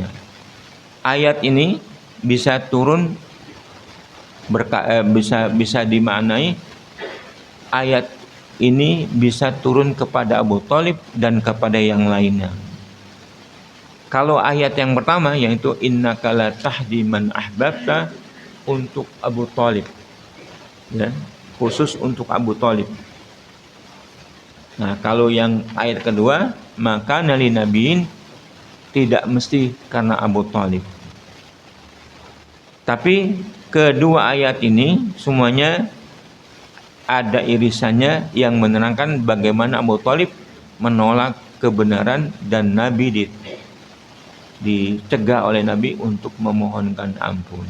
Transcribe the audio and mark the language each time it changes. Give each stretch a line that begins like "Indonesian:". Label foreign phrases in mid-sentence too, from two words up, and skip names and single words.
Indonesian: Ayat ini bisa turun bisa dimaknai ayat ini bisa turun kepada Abu Thalib dan kepada yang lainnya. Kalau ayat yang pertama yaitu
Arabic: إنك لا تهدي من أحببت
Indonesian: untuk Abu Thalib, ya, khusus untuk Abu Thalib. Nah, kalau yang ayat kedua maka nali nabiin tidak mesti karena Abu Thalib. Tapi kedua ayat ini semuanya ada irisannya yang menerangkan bagaimana Abu Thalib menolak kebenaran dan Nabi dicegah oleh Nabi untuk memohonkan ampun.